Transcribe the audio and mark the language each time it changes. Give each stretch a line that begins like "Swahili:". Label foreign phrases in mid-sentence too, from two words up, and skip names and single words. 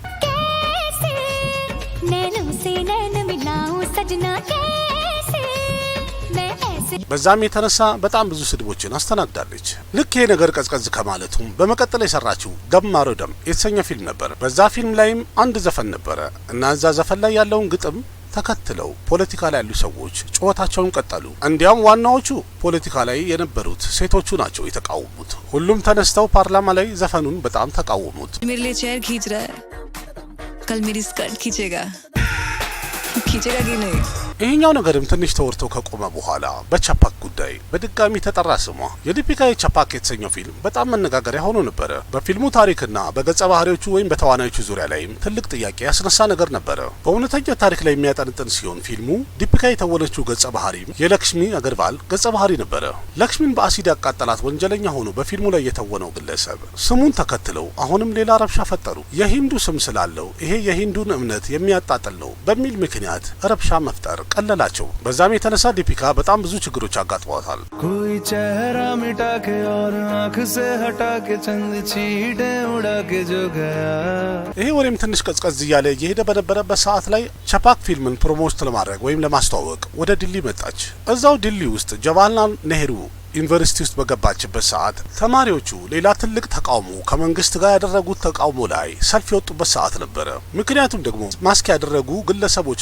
Amharic: በዛም የተነሳ በጣም ብዙ ስድቦችን አስተናግዳለች። ልክ ይሄ ነገር ቀዝቀዝ ከማለቱም በመቀጠል የሰራችው ደም ማሮ ደም የተሰኘ ፊልም ነበር። በዛ ፊልም ላይም አንድ ዘፈን ነበረ እና እዛ ዘፈን ላይ ያለውን ግጥም ተከትለው ፖለቲካ ላይ ያሉ ሰዎች ጩኸታቸውን ቀጠሉ። እንዲያውም ዋናዎቹ ፖለቲካ ላይ የነበሩት ሴቶቹ ናቸው የተቃወሙት። ሁሉም ተነስተው ፓርላማ ላይ ዘፈኑን በጣም ተቃወሙት።
Hindi: मेरे लिए चेयर खींच रहा है, कल मेरी स्कर्ट खींचेगा कि नहीं?
Amharic: ይሄኛው ነገርም ትንሽ ተወርቶ ከቆመ በኋላ በቻፓክ ጉዳይ በድጋሚ ተጠራ ስሟ። የዲፒካ የቻፓክ የተሰኘው ፊልም በጣም መነጋገሪያ ሆኖ ነበረ። በፊልሙ ታሪክና በገጸ ባህሪዎቹ ወይም በተዋናዮቹ ዙሪያ ላይም ትልቅ ጥያቄ ያስነሳ ነገር ነበረ። በእውነተኛ ታሪክ ላይ የሚያጠነጥን ሲሆን ፊልሙ ዲፒካ የተወነችው ገጸ ባህሪም የለክሽሚ አገርባል ገጸ ባህሪ ነበረ። ለክሽሚን በአሲድ ያቃጠላት ወንጀለኛ ሆኖ በፊልሙ ላይ የተወነው ግለሰብ ስሙን ተከትለው አሁንም ሌላ ረብሻ ፈጠሩ። የሂንዱ ስም ስላለው ይሄ የሂንዱን እምነት የሚያጣጥል ነው በሚል ምክንያት ረብሻ መፍጠር ቀለላቸው። በዛም የተነሳ ዲፒካ በጣም ብዙ ችግሮች አጋጥሟታል።
Hindi: कोई चेहरा मिटा के और आँख से हटा के चंद छींटे उड़ा के जो गया।
Amharic: ይሄ ወሬም ትንሽ ቀዝቀዝ እያለ እየሄደ በነበረበት ሰዓት ላይ ቻፓክ ፊልምን ፕሮሞት ለማድረግ ወይም ለማስተዋወቅ ወደ ዲሊ መጣች። እዛው ዲሊ ውስጥ ጀዋህርላል ኔህሩ ዩኒቨርሲቲ ውስጥ በገባችበት ሰዓት ተማሪዎቹ ሌላ ትልቅ ተቃውሞ ከመንግስት ጋር ያደረጉት ተቃውሞ ላይ ሰልፍ የወጡበት ሰዓት ነበረ። ምክንያቱም ደግሞ ማስክ ያደረጉ ግለሰቦች